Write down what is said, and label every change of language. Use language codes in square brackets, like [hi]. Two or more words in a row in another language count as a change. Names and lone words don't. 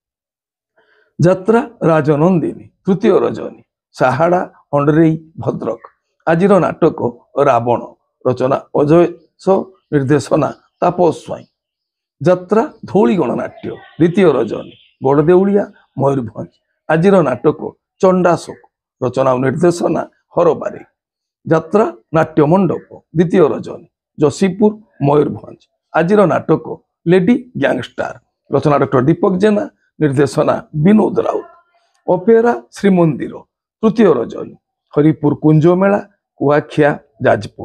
[or] ଯାତ୍ରା ରାଜନନ୍ଦିନୀ ତୃତୀୟ ରଜନୀ ସାହାଡ଼ା ହଣ୍ଡରେଇ ଭଦ୍ରକ। ଆଜ ନାଟକ ରାବଣ ରଚନା ଅଜୟ ନିର୍ଦ୍ଦେଶନା ତାପସ ସ୍ୱାଇଁ। ଯାତ୍ରା ଧଉଳି ଗଣନାଟ୍ୟ ଦ୍ୱିତୀୟ ରଜନୀ ଗଡ଼ଦେଉଳିଆ ମୟୂରଭଞ୍ଜ। ଆଜିର ନାଟକ ଚଣ୍ଡାଶୋକ ରଚନା ଓ ନିର୍ଦ୍ଦେଶନା ହର ବାରିକ। ଯାତ୍ରା ନାଟ୍ୟ ମଣ୍ଡପ ଦ୍ୱିତୀୟ ରଜନୀ ଯଶୀପୁର ମୟୂରଭଞ୍ଜ। ଆଜିର ନାଟକ ଲେଡି ଗ୍ୟାଙ୍ଗଷ୍ଟାର ରଚନା ଡକ୍ଟର ଦୀପକ ଜେନା ନିର୍ଦ୍ଦେଶନା ବିନୋଦ ରାଉତ। ଅପେରା ଶ୍ରୀମନ୍ଦିର ତୃତୀୟ ରଜନୀ ହରିପୁର କୁଞ୍ଜମେଳା କୁଆଖିଆ ଯାଜପୁର।